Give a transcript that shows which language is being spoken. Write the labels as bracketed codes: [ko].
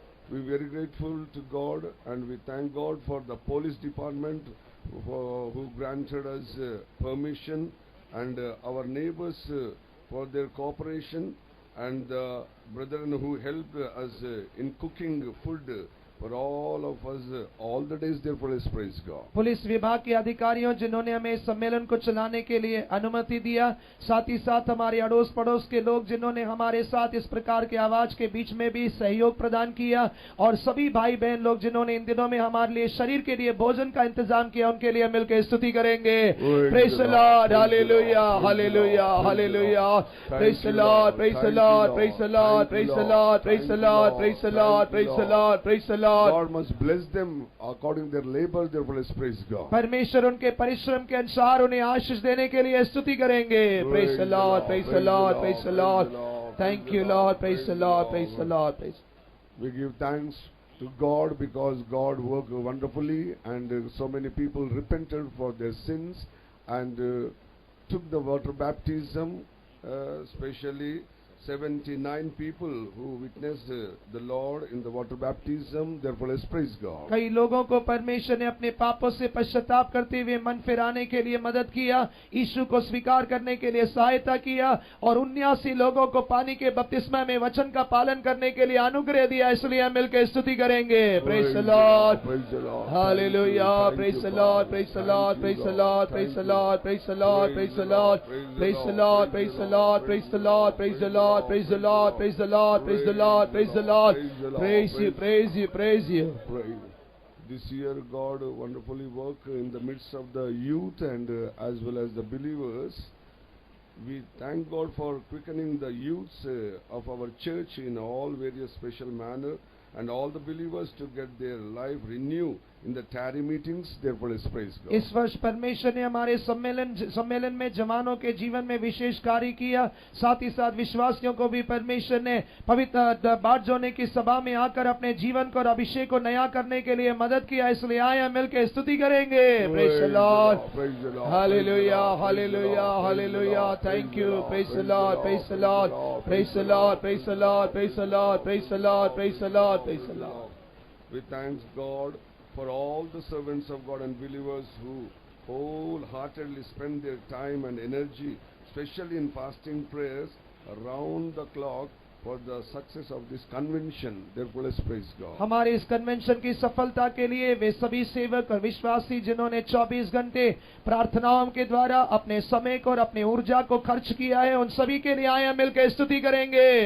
[en] We're very grateful to God, and we thank God for the police department who granted us permission, and our neighbors for their cooperation, and the brethren who helped us in cooking food for all of us all the days. Therefore, let's praise God. [hi] Police विभाग के अधिकारियों जिन्होंने हमें सम्मेलन को चलाने के लिए अनुमति दिया, साथ ही साथ हमारे अड़ोस पड़ोस के लोग जिन्होंने हमारे साथ इस प्रकार के आवाज के बीच में भी सहयोग प्रदान किया, और सभी भाई बहन लोग जिन्होंने इन दिनों में हमारे लिए शरीर के लिए भोजन का इंतजाम किया, उनके लिए मिलकर स्तुति करेंगे। [en] Praise the lord, hallelujah, hallelujah, hallelujah, praise the lord, praise the lord, praise the lord, praise the lord, praise the lord, praise the lord, praise the lord, praise the lord. God must bless them according to their labor. Therefore, let's praise God. [hi] परमेश्वर उनके परिश्रम के अनुसार उन्हें आशीष देने के लिए स्तुति करेंगे। [en] Praise the Lord, praise the Lord, praise the Lord. Thank you, Lord. Praise the Lord, praise the Lord. We give thanks to God because God worked wonderfully, and so many people repented for their sins and took the water baptism, especially 79 people who witnessed the Lord in the water baptism. Therefore, let's praise God. [hi] कई लोगों को परमेश्वर ने अपने पापों से पश्चाताप करते हुए मन फिराने के लिए मदद किया, यीशु को स्वीकार करने के लिए सहायता किया, और 79 लोगों को पानी के बपतिस्मा में वचन का पालन करने के लिए अनुग्रह दिया। इसलिए हम मिलकर स्तुति करेंगे। [en] Praise the lord, hallelujah, praise the lord, praise the lord, praise the lord, praise the lord, praise the lord, praise the lord, praise the lord, praise the lord, praise the lord, praise the lord, praise the Lord, praise the Lord, praise the Lord, praise the Lord, praise you, praise you, praise you. This year God wonderfully worked in the midst of the youth and as well as the believers. We thank God for quickening the youths of our church in all various special manner, and all the believers to get their life renewed in the tarry meetings. Therefore, let's praise God. [hi] इस वर्ष परमेश्वर ने हमारे सम्मेलन में जवानों के जीवन में विशेष कार्य किया, साथ ही साथ विश्वासियों को भी परमेश्वर ने पवित्र बाट जोने की सभा में आकर अपने जीवन को और अभिषेक को नया करने के लिए मदद किया। इसलिए आए मिलकर स्तुति करेंगे। [en] Praise the lord, hallelujah, hallelujah, hallelujah, thank you, praise the lord, praise the lord, praise the lord, praise the lord, praise the lord, praise the lord, praise the lord, praise the lord. We thank God for all the servants of God and believers who wholeheartedly spend their time and energy, especially in fasting prayers, around the clock for the success of this convention. Therefore, let's praise God. [hi] हमारे इस convention की सफलता के लिए वे सभी सेवक और विश्वासी जिन्होंने 24 घंटे प्रार्थनाओं के द्वारा अपने समय को और अपने ऊर्जा को खर्च किया है, उन सभी के लिए आए मिलकर स्तुति करेंगे।